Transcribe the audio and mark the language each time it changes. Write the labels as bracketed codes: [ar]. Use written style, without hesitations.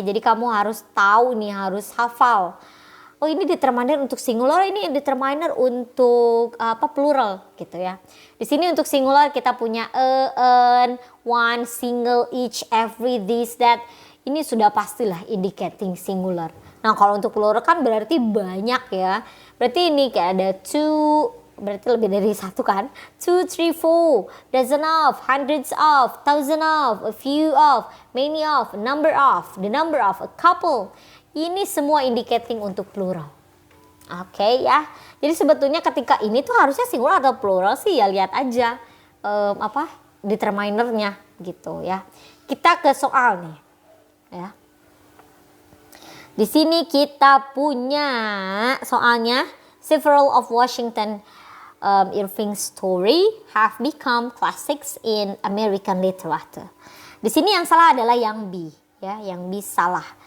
[id] Jadi kamu harus tahu nih, harus hafal. Oh ini determiner untuk singular, ini determiner untuk plural gitu ya. Di sini untuk singular kita punya an, one, single, each, every, this, that. Ini sudah pastilah indicating singular. Nah kalau untuk plural kan berarti banyak ya. Berarti ini kayak ada two, berarti lebih dari satu kan. [en] 2, 3, 4, dozen of, hundreds of, thousand of, a few of, many of, number of, the number of, a couple. [id] Ini semua indicating untuk plural. Oke ya. Jadi sebetulnya ketika ini tuh harusnya singular atau plural sih ya lihat aja determinernya gitu ya. Kita ke soal nih ya. Di sini kita punya soalnya [en] several of Washington Irving's story have become classics in American literature. [id] Di sini yang salah adalah yang B ya, yang B salah.